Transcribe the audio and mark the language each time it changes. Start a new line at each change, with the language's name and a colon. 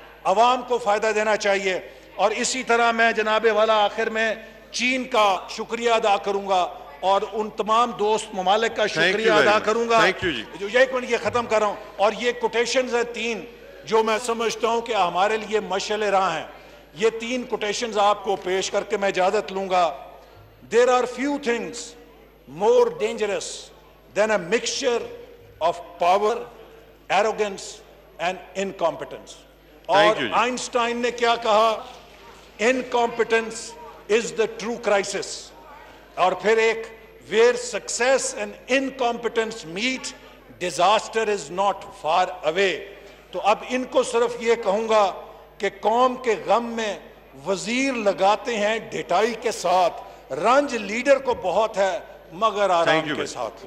Urdu: عوام کو فائدہ دینا چاہیے. اور اسی طرح میں جناب والا آخر میں چین کا شکریہ ادا کروں گا اور ان تمام دوست ممالک کا شکریہ ادا کروں گا. جو ایک منٹ یہ ختم کر رہا ہوں, اور یہ کوٹیشنز ہیں 3 جو میں سمجھتا ہوں کہ ہمارے لیے مشعل راہ ہیں. یہ 3 کوٹیشنز آپ کو پیش کر کے میں اجازت لوں گا.
English: There are few things more dangerous than a mixture of power, arrogance and incompetence.
Urdu: اور آئنسٹائن نے کیا کہا؟
English: Incompetence is the true crisis.
Urdu: اور پھر ایک
English: where success and incompetence meet, disaster is not far away.
Urdu: تو اب ان کو صرف یہ کہوں گا کہ قوم کے غم میں وزیر لگاتے ہیں ڈھٹائی کے ساتھ, رنج لیڈر کو بہت ہے مگر آرام کے ساتھ.